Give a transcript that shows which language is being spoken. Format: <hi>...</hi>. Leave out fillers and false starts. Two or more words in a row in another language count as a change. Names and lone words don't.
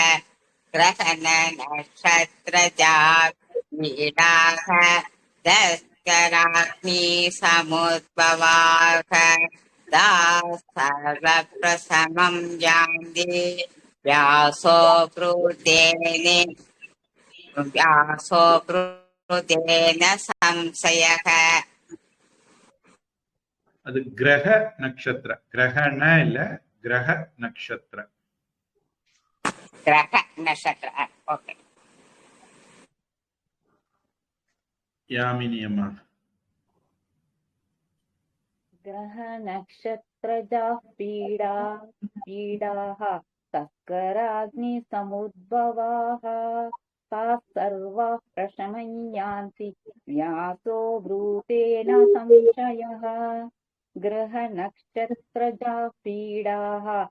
<sa>ग्रहणनक्षत्रजापीडाः दस्कराग्निसमुद्भवाः सर्वप्रथमं यान्ति व्यासो भूतेन संशयः</sa> <ta>அது கிரக நட்சத்திர. கிரகண இல்ல, கிரக நட்சத்திர.</ta> <sa>ग्रह नक्षत्र. ओके.</sa> <ta>யாமினி அம்மா.</ta> <sa>ग्रहनक्षत्रजाः पीडाः तस्कराग्निसमुद्भवाः ताः सर्वाः प्रशमं यान्ति व्यासो ब्रूतेन संशयः ग्रहनक्षत्रजाः पीडाः</sa>